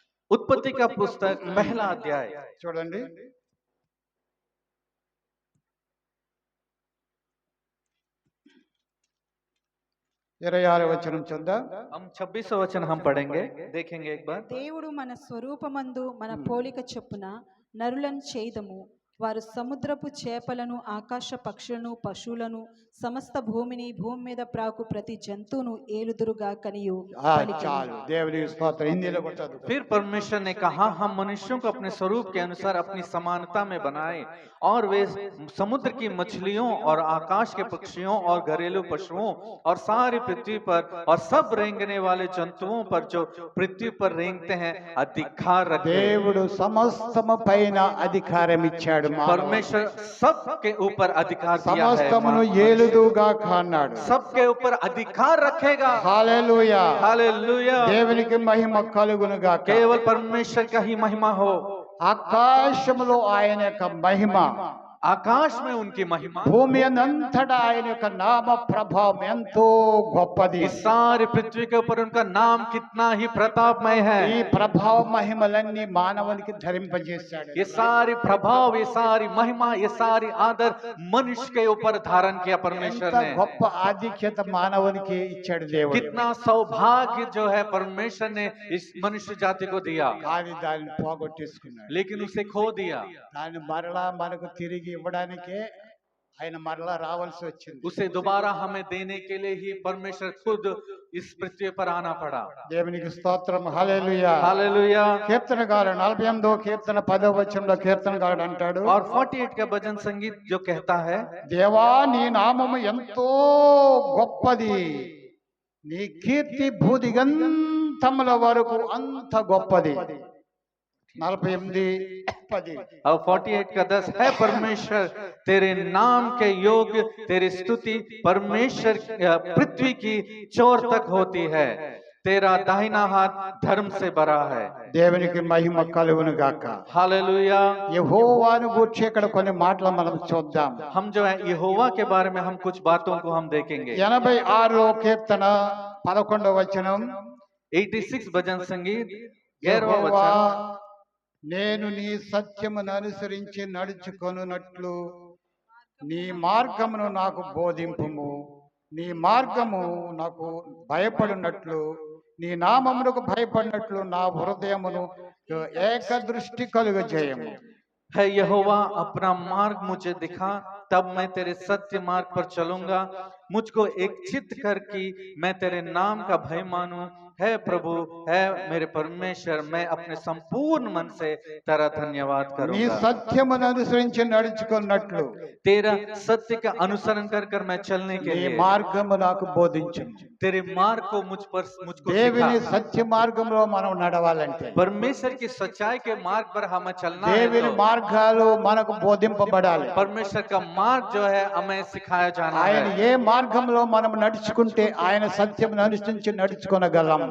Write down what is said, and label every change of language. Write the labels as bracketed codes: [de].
[hi] उत्पत्ति का पुस्तक पहला अध्याय [te] చూడండి. 26వ వచనం చూద్దాం. [hi] हम 26वां वचन हम पढ़ेंगे, देखेंगे एक बार। [te] దేవుడు మన స్వరూపమందు మన పోలిక చొప్పున నరులను చేయుదము, వారు సముద్రపు చేపలను, ఆకాశ పక్షులను, పశువులను, సమస్త భూమిని, భూమి మీద ప్రాకు ప్రతి జంతువును ఏలుదురుగా కనియు పలికెను. చాలు. దేవునికి స్తోత్రం. హిందీలో కూడా చదువు. [hi] फिर परमेश्वर ने कहा, हम मनुष्यों को अपने स्वरूप के अनुसार अपनी समानता में बनाए, और वे समुद्र की मछलियों और आकाश के पक्षियों और घरेलू पशुओं और सारी पृथ्वी पर और सब रेंगने वाले जंतुओं पर जो पृथ्वी पर रेंगते हैं अधिकार रखे। [te] దేవుడు సమస్తము పైన అధికారం ఇచ్చాడు. [hi] परमेश्वर सबके ऊपर अधिकार दिया है। [te] సమస్తమును ఏలుదుగా అన్నాడు. [hi] सबके ऊपर अधिकार रखेगा। [te] హల్లెలూయా, [hi] हालेलुया। [te] దేవునికి మహిమ కలుగును గాక. [hi] केवल परमेश्वर का ही महिमा हो। [te] ఆకాశములో ఆయన యొక్క మహిమ, [hi] आकाश में उनकी महिमा, [te] భూమి అంతటా ఆయన యొక్క నామ ప్రభావం ఎంతో గొప్పది. [hi] इस सारी पृथ्वी के ऊपर उनका नाम कितना ही प्रतापमय [te] ఈ [hi] है। [te] ప్రభావ మహిమలన్నీ మానవునికి ధరింపజేశాడు. [hi] ये सारी प्रभाव, ये सारी महिमा, ये सारी आदर मनुष्य के ऊपर धारण किया परमेश्वर [te] ఎంత [hi] ने। [te] గొప్ప ఆధిక్యత మానవునికి ఇచ్చాడు దేవుడు. [hi] कितना सौभाग्य जो है परमेश्वर ने इस मनुष्य जाति को दिया, [te] కానీ దాన్ని పోగొట్టేసుకున్నాడు. [hi] लेकिन उसे खो दिया। [te] దాన్ని మరలా మనకు తిరిగి ఇవ్వడానికే ఆయన మరలా రావాల్సి వచ్చింది. [hi] उसे दोबारा हमें देने के लिए ही परमेश्वर खुद इस पृथ्वी पर आना पड़ा। [te] దేవునికి స్తోత్రం. హల్లెలూయా. [hi] हालेलुया। [te] కీర్తనకారుడు 48వ కీర్తన 10వ వచనంలో కీర్తనకారుడు అంటాడు, [hi] और 48 का भजन संगीत जो कहता है, [te] దేవా నీ నామము ఎంతో గొప్పది, నీ కీర్తి భూదిగంతముల వరకు అంత గొప్పది. 48:10 [hi] और 48 का 10 है, परमेश्वर तेरे नाम के योग्य तेरी स्तुति परमेश्वर पृथ्वी की चोर तक होती है, तेरा दाहिना हाथ धर्म से भरा है। [te] దేవునికి మహిమ కలుగును గాక. [hi] हालेलुया। [te] యెహోవాను గూర్చి ఇక్కడ కొన్ని మాటలు మనం చూద్దాం. [hi] हम जो है यहोवा के बारे में हम कुछ बातों को हम देखेंगे। [te] 86వ కీర్తన 11వ వచనం, [hi] 86 भजन संगीत 11वां [te] యెహోవా [hi] वचन, [te] నేను నీ సత్యమును అనుసరించి నడుచుకొనున్నట్లు నీ మార్గమును నాకు బోధింపుము. నీ మార్గము నాకు భయపడినట్లు నీ నామమునకు భయపడినట్లు నా హృదయమును ఏకదృష్టి కలుగజేయము. [hi] है यहोवा, अपना मार्ग मुझे दिखा, तब मैं तेरे सत्य मार्ग पर चलूंगा। मुझको एक चित्त कर कि मैं तेरे नाम का भय मानूं। है प्रभु, है मेरे परमेश्वर, मैं अपने संपूर्ण मन से तेरा धन्यवाद [te] నీ [hi] करूंगा। [te] సత్యమును అనుసరించి నడుచుకున్నట్లు [hi] तेरा सत्य का अनुसरण कर कर मैं चलने के [te] నీ [hi] लिए [te] మార్గము నాకు బోధించు. [hi] तेरे मार्ग को मुझको [te] దేవుని [hi] सिखा। [te] సత్య మార్గంలో మనం నడవాలంటే [hi] परमेश्वर की सच्चाई के मार्ग पर हमें चलना है [te] దేవుని [hi] तो [te] మార్గాలు మనకు బోధింపబడాలి. [hi] परमेश्वर का मार्ग जो है हमें सिखाया जाना [te] ఆయన [hi] है। [te] ఏ మార్గంలో మనం నడుచుకుంటే ఆయన సత్యమును అనుసరించి నడుచుకొనగలం.